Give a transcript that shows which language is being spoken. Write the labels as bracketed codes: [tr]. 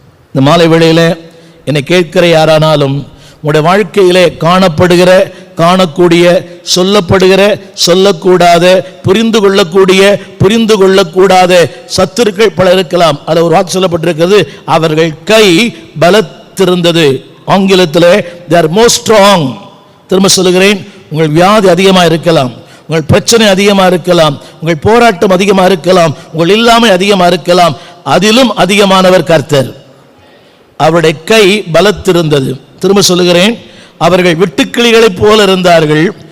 [ta] இந்த மாலை வேளையில் என்னை கேட்கிற யாரானாலும் உங்களுடைய வாழ்க்கையிலே காணப்படுகிற, காணக்கூடிய, சொல்லப்படுகிற, சொல்லக்கூடாத, புரிந்து கொள்ளக்கூடிய, புரிந்து கொள்ளக்கூடாத சத்துருக்கள் பல இருக்கலாம். அதில் ஒரு வாக்கு சொல்லப்பட்டிருக்கிறது, அவர்கள் கை பலத்திருந்தது. ஆங்கிலத்தில் [en] they are more strong. [ta] திரும்ப சொல்லுகிறேன், உங்கள் வியாதி அதிகமாக இருக்கலாம், உங்கள் பிரச்சனை அதிகமாக இருக்கலாம், உங்கள் போராட்டம் அதிகமாக இருக்கலாம், உங்கள் இல்லாமை அதிகமாக இருக்கலாம். அதிலும் அதிகமானவர் கர்த்தர். அவருடைய கை பலத்திருந்தது. திரும்ப சொல்லுகிறேன், அவர்கள் வெட்டுக்கிளிகளைப் போல இருந்தார்கள்.